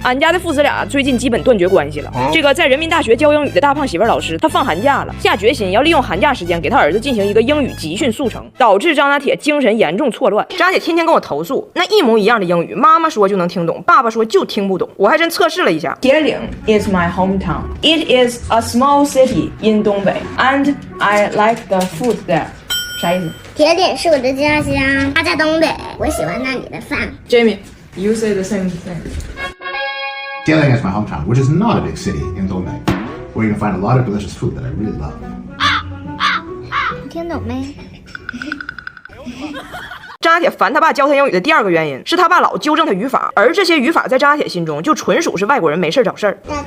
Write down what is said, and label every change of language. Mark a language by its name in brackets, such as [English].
[Chinese] 俺家的父子俩最近基本断绝关系了。这个在人民大学教英语的大胖媳妇老师，他放寒假了，下决心要利用寒假时间给他儿子进行一个英语集训速成，导致张大铁精神严重错乱。张大铁天天跟我投诉，那一模一样的英语，妈妈说就能听懂，爸爸说就听不懂。我还真测试了一下。 [English] 铁岭 is my hometown. It is a small city in 东北 and I like the food there. [Chinese] 啥意思？铁岭是我的家乡，他在东北，我喜欢那里的饭。 [English] Jamie, you say the same thing. Dalian is my hometown, which is not a big city in Dongbei, where you can find a lot of delicious food that I really love. [Chinese] 你听懂没？张大铁烦他爸教他英语的第二个原因是他爸老纠正他语法，而这些语法在张大铁心中就纯属是外国人没事找事儿。